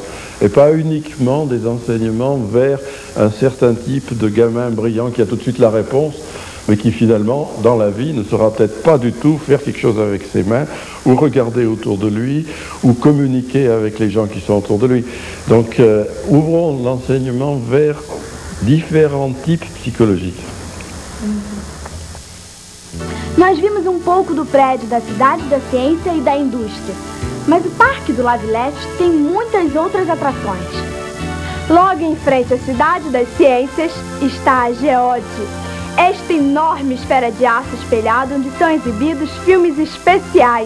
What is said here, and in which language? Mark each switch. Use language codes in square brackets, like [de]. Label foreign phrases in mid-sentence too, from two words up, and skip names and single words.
[fr] Et pas uniquement des enseignements vers un certain type de gamin brillant qui a tout de suite la réponse, mais qui finalement, dans la vie, ne saura peut-être pas du tout faire quelque chose avec ses mains, ou regarder autour de lui, ou communiquer avec les gens qui sont autour de lui. Donc, ouvrons l'enseignement vers différents types psychologiques. [pt] Nós vimos um pouco do prédio da Cidade da Ciência e da Indústria, mas o Parque do La Villette tem muitas outras atrações. Logo em frente à Cidade das Ciências está a Geode, esta enorme esfera de aço espelhado onde são exibidos filmes especiais.